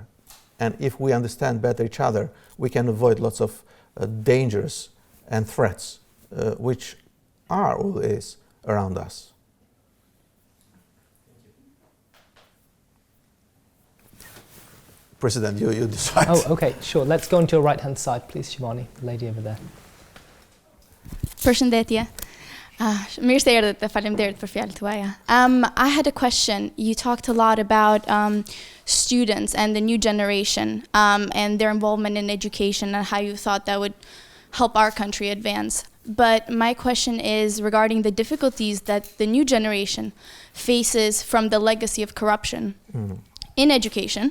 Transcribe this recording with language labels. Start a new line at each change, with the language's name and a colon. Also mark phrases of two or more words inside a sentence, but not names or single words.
English: And if we understand better each other, we can avoid lots of dangers and threats which are always around us. President, you decide. Oh, okay, sure. Let's go on to your right-hand side, please, Shivani, the lady over there.
Albanian: Përshëndetje. Mirë se erdhët dhe faleminderit për fjalët tuaja.
English: I had a question. You talked a lot about students and the new generation and their involvement in education and how you thought that would help our country advance. But my question is regarding the difficulties that the new generation faces from the legacy of corruption in education.